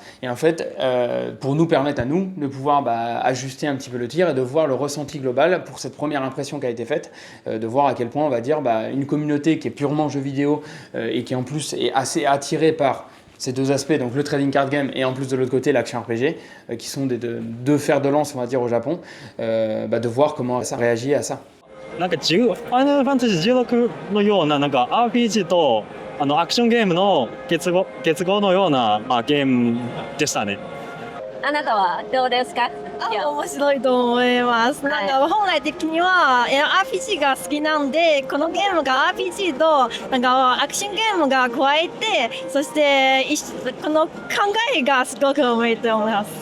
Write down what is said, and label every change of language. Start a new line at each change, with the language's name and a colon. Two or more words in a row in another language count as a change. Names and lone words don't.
French: Et en fait, pour nous permettre à nous de pouvoir ajuster un petit peu le tir et de voir le ressenti global pour cette première impression qui a été faite, de voir à quel point, on va dire, une communauté qui est purement jeu vidéo et qui en plus est assez attirée par ces deux aspects, donc le
English: trading card game
French: et en plus de l'autre côté l'
English: action RPG,
French: qui sont deux fers de lance, on va dire, au Japon, de voir comment ça réagit à ça.
Japanese: なんかファイナルファンタジー16のようななんか RPG とアクションゲームの結合のような、ゲームでしたね。あなたはどうですか？面白いと思います。なんか本来的には RPG が好きなんで、このゲームが RPG となんかアクションゲームが加えて、そしてこの考えがすごく多いと思います。